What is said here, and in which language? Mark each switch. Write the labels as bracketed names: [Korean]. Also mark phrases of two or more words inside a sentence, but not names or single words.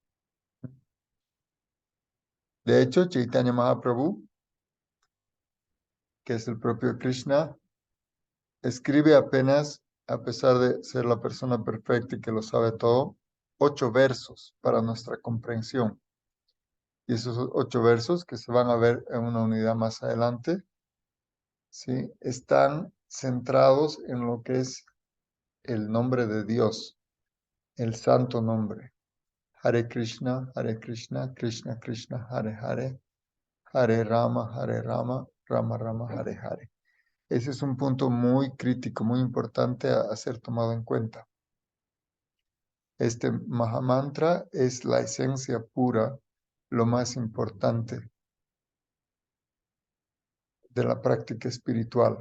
[Spanish] De hecho, Chaitanya Mahaprabhu, que es el propio Krishna, escribe apenas, a pesar de ser la persona perfecta y que lo sabe todo, 8 versos para nuestra comprensión. Y esos 8 versos, que se van a ver en una unidad más adelante, ¿sí? Están centrados en lo que es el nombre de Dios, el santo nombre. [Sanskrit] Hare Krishna, Krishna Krishna, Hare Hare, Hare Rama, Rama Rama, Hare Hare. [Spanish] Ese es un punto muy crítico, muy importante a ser tomado en cuenta. Este Mahamantra es la esencia pura, lo más importante de la práctica espiritual.